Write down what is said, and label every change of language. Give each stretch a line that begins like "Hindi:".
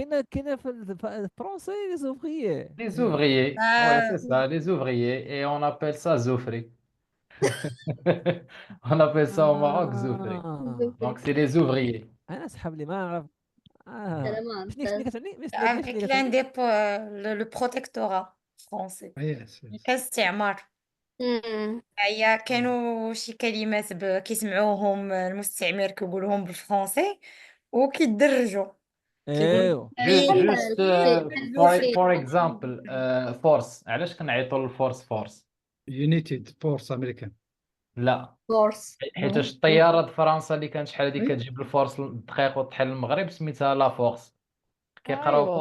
Arabic: كاينه في الفرنسي
French: les ouvriers les ouvriers ouais c'est Ah, ça les ouvriers et on appelle ça zoufri on appelle ça au Maroc zoufri donc c'est les ouvriers
Arabic: انا اسحب لي ما اعرف أنا ما شنو أعرف. كتعني
French: avec
Arabic: شنو كتعني
French: le protectorat. فرونسي
English: Yes, yes.
Arabic: كاستعمار. مم. هي كانوا شي كلمات كيسمعوهم المستعمر كيقولوهم بالفرونسي وكيدرجوا كيقولوا ايوه
English: Just for example force،
Arabic: علاش كنعيطوا للفورس فورس؟
English: United Force American.
Arabic: لا، فورس حيتاش الطياره د فرنسا اللي كانت شحال هذيك أي. كتجيب الفورس للدقيق وتحل المغرب سميتها لا فورس، كيقراو فورس